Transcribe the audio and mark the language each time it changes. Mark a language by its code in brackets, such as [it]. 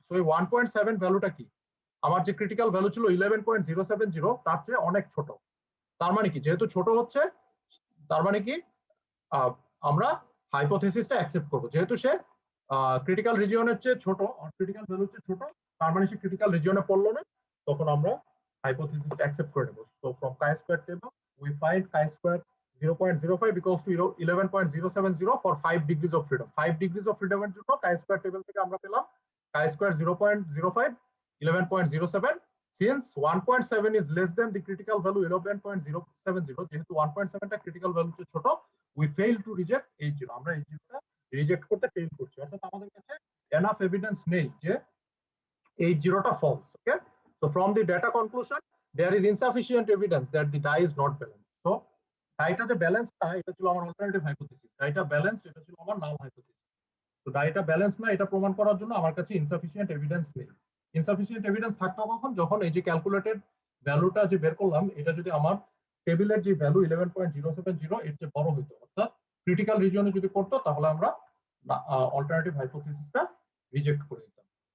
[bn] So এই 1.7 ভ্যালুটা কি, আমার যে ক্রিটিক্যাল ভ্যালু ছিল 11.070 তার চেয়ে অনেক ছোট। তার মানে কি, যেহেতু ছোট হচ্ছে, তার মানে কি আমরা হাইপোথিসিসটা অ্যাকসেপ্ট করব। যেহেতু সে ক্রিটিক্যাল রিজিয়নের চেয়ে ছোট, ক্রিটিক্যাল ভ্যালুর চেয়ে ছোট, তার মানে সে ক্রিটিক্যাল রিজিয়নে পড়লো না, তখন আমরা হাইপোথিসিসটা অ্যাকসেপ্ট করে নেব। So [en] From chi square table we find chi-square 0.05 equals to 11.070 for 5 degrees of freedom। [bn] 5 degrees of freedom এর জন্য chi-square টেবিল থেকে আমরা পেলাম chi-square 0.05, 11.07। [en] Since 1.7 is less than the critical value 11.070, [bn] যেহেতু 1.7 টা ক্রিটিক্যাল ভ্যালু চেয়ে ছোট, [en] we fail to reject H0। [bn] আমরা H0 টা রিজেক্ট করতে ফেল করছি, অর্থাৎ আমাদের কাছে এনাফ এভিডেন্স নেই যে এই জিরোটা false. [en] Okay, so from the data conclusion there is insufficient evidence that the die is not balanced. [bn] So ডাইটা যে ব্যালেন্স না, এটা ছিল আমার অল্টারনেটিভ হাইপোথিসিস। ডাইটা ব্যালেন্সড, এটা ছিল আমার নাল হাইপোথিসিস। তো ডাইটা ব্যালেন্স না এটা প্রমাণ করার জন্য আমার কাছে ইনসাফিসিয়েন্ট এভিডেন্স নেই। ইনসাফিসিয়েন্ট এভিডেন্স থাকতো কখন? যখন এই যে ক্যালকুলেটেড ভ্যালুটা যে বের করলাম, এটা যদি আমার টেবিলের যে ভ্যালু 11.070 এর চেয়ে বড় হইতো, অর্থাৎ ক্রিটিক্যাল রিজিয়নে যদি করতো, তাহলে আমরা অল্টারনেটিভ হাইপোথিসিসটা রিজেক্ট করে দিতাম।